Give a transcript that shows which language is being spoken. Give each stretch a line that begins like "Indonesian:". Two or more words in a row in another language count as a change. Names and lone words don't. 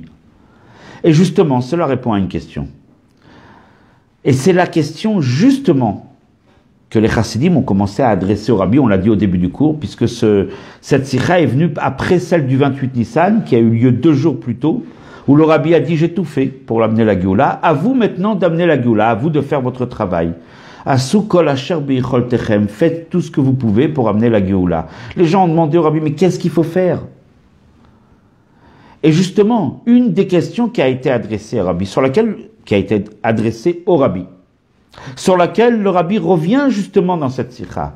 French: Et justement, cela répond à une question. Et c'est la question, justement, que les chassidim ont commencé à adresser au Rabbi, on l'a dit au début du cours, puisque cette sikha est venue après celle du 28 Nissan, qui a eu lieu 2 jours plus tôt, où le Rabbi a dit, j'ai tout fait pour l'amener la Géoula, à vous maintenant d'amener la Géoula, à vous de faire votre travail.
Hebrew: עשו כל אשר ביכולתכם,
French: faites tout ce que vous pouvez pour amener la Géoula. Les gens ont demandé au Rabbi, mais qu'est-ce qu'il faut faire? Et justement, une des questions qui a été adressée au Rabbi, qui a été adressée au Rabbi, sur laquelle le Rabbi revient justement dans cette sikha.